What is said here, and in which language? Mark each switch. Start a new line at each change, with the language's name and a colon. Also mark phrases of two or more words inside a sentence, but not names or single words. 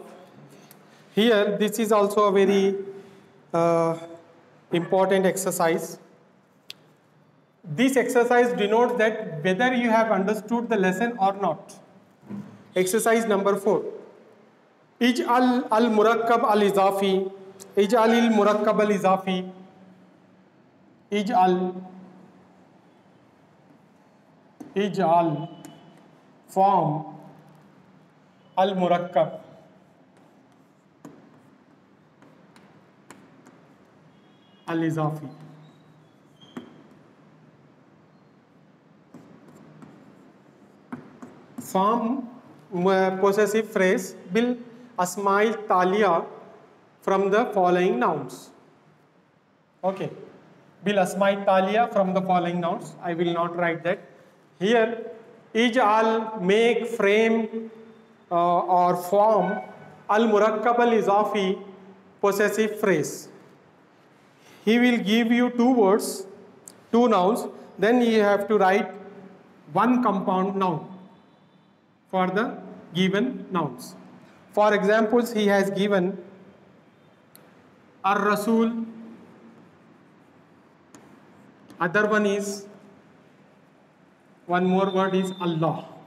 English: Here, this is also a very important exercise. This exercise denotes that whether you have understood the lesson or not. Exercise number 4.
Arabic: اجعل المركب الإضافي. اجعل المركب الإضافي. اجعل form المركب الإضافي.
English: Form possessive phrase
Arabic: بالأسماء التالية
English: from the following nouns. Okay.
Arabic: بالأسماء التالية
English: from the following nouns. I will not write that. Here, ij'al, make, frame, or form
Arabic: المركب الإضافي
English: possessive phrase. He will give you two words, two nouns, then you have to write one compound noun for the given nouns. For examples, he has given ar-rasul, other one is, one more word is Allah.